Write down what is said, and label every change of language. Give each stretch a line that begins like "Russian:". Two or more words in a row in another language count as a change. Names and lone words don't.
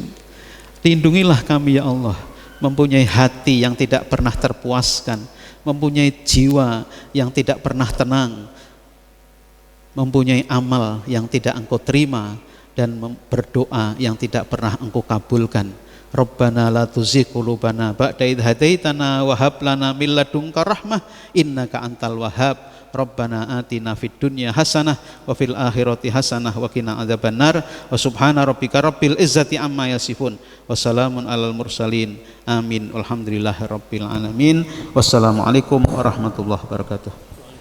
Indonesian: Lindungilah kami
Arabic: يا الله,
Indonesian: mempunyai hati yang tidak pernah terpuaskan, mempunyai jiwa yang tidak pernah tenang, mempunyai amal yang tidak Engkau terima, dan berdoa yang tidak pernah Engkau kabulkan.
Arabic: ربنا لا تزغ قلوبنا بعد إذ هديتنا وهب لنا من لدنك رحمة إنك أنت الوهاب. ربنا آتنا في الدنيا حسنة وفي الآخرة حسنة وقنا عذاب النار. وسبحان ربك رب العزة عما يصفون وسلام على المرسلين. Amin. والحمد لله رب العالمين والسلام عليكم ورحمة الله وبركاته.